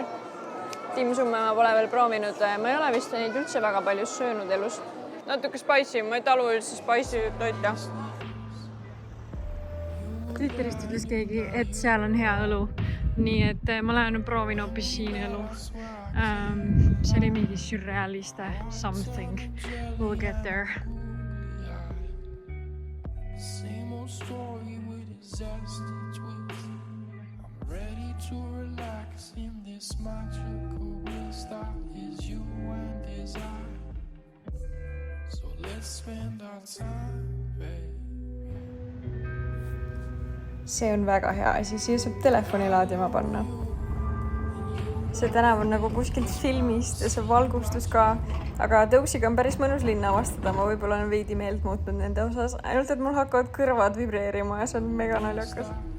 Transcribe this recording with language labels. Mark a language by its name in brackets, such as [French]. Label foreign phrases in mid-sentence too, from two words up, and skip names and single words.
[Estonian] Timsumme ma pole veel proovinud. Ma ei ole vist neid üldse väga palju söönud elus. Natuke spicy, ma ei talu üldse spicy toita. Twitterist ütles keegi, et seal on hea õlu. Nii et ma lähen proovin hoopis siin õlu. See oli mingi surrealiste something. [English] We'll get there. Same old story with disaster twist. I'm ready to relax in this magical waste that is you and is I. So let's spend our time, babe. [Estonian] See on väga hea asi, siia saab telefoni laadima panna. See tänav on nagu kuskilt filmist ja see valgustus ka, aga tõusiga on päris mõnus linna avastada. Ma võib-olla olen veidi meelt muutnud nende osas, ainult et mul hakkavad kõrvad vibreerima ja see on mega naljakas.